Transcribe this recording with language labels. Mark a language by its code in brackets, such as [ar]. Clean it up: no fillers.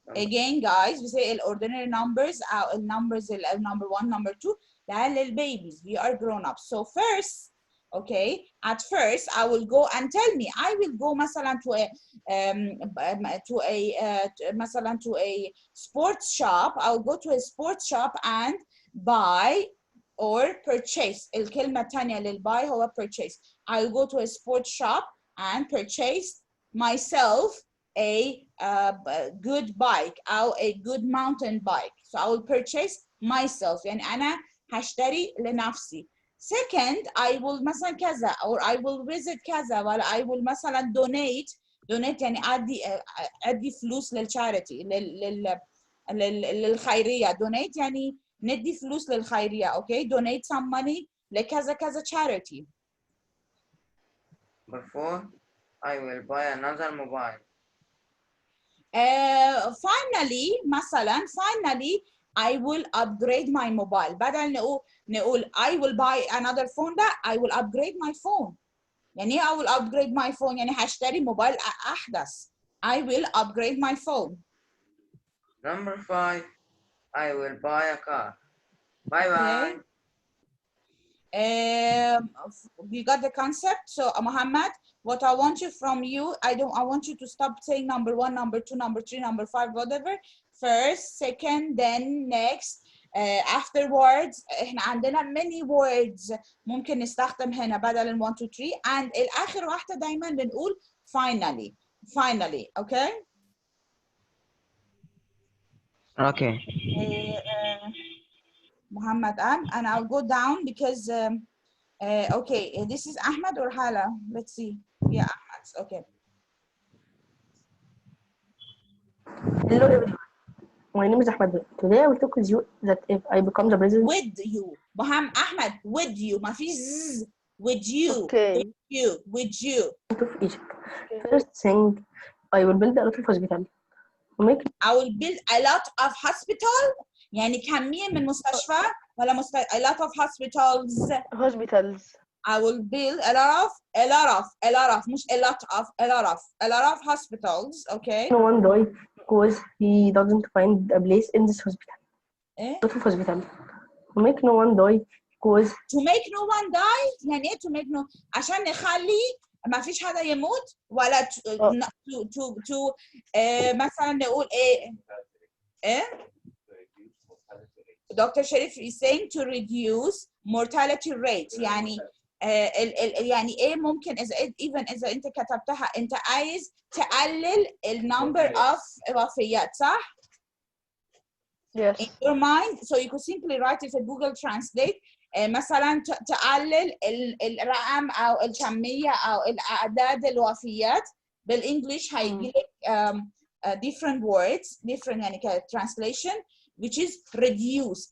[en] Again, guys, we say ordinary numbers, numbers number 1, number 2, [ar] ده للbabies. [en] We are grown-ups. So first, okay, at first I will go and tell me. I will go [ar] مثلا [en] to a sports shop. I will go to a sports shop and buy or purchase. [ar] الكلمة الثانية لل [en] buy [ar] هو purchase. [en] I will go to a sports shop and purchase myself a good bike [ar] أو [en] a good mountain bike. So I will purchase myself. [ar] يعني أنا هشتري لنفسي. [en] Second, I will [ar] مثلا كذا [en] or I will visit [ar] كذا ولا [en] I will [ar] مثلا [en] donate [ar] يعني أدي فلوس للcharity للخيرية. donate يعني ندي فلوس للخيرية. [en] Okay, donate some money [ar] لكذا كذا [en] charity. Number 4, I will buy another mobile. Finally [ar] مثلا [en] finally I will upgrade my mobile. [ar] بدل نقول [en] I will buy another phone [ar] لا [en] I will upgrade my phone. [ar] يعني [en] I will upgrade my phone [ar] يعني هشتري موبايل أحدث. [en] I will upgrade my phone. Number 5, I will buy a car. Bye bye. Okay. You got the concept. So Muhammad, what I want you from you, I want you to stop saying number 1, number 2, number 3, number 5, whatever. First, second, then next. Afterwards [ar] احنا عندنا [en] many words [ar] ممكن نستخدم هنا بدل 1 2 3 [en] and [ar] الآخر واحدة دايما بنقول [en] finally. Okay. Okay. Muhammad and I'll go down because okay, this is Ahmed or Hala? Let's see. Yeah, Ahmed. Okay. Hello everyone. My name is Ahmed. Today I will talk with you that if I become the president. With you. Ahmed, with you. [ar] ما في [en] zzz. With you. Okay. With you. Of Egypt. First thing, I will build a lot of hospitals. I will build a lot of hospital. [ar] يعني كمية من مستشفى ولا [en] a lot of hospitals. I will build a lot of [ar] مش [en] a lot of hospitals. Okay. No one died because he doesn't find a place in this hospital. A lot of hospitals. To make no one die because. To make no one die [ar] يعني إيه [en] to make no [ar] عشان نخلي ما فيش حدا يموت ولا [en] to [ar] مثلا نقول إيه Dr. [en] Sharif is saying to reduce mortality rate. [ar] يعني يعني ايه ممكن إذا انت كتبتها انت عايز تقلل [en] number of [ar] وفيات صح؟ [en] Yes. In your mind, so you could simply write it in Google Translate. [ar] مثلا تقلل الرقم او الكمية او الاعداد الوفيات بالانجلش هيجي لك [en] different words different [ar] يعني [en] translation which is reduce.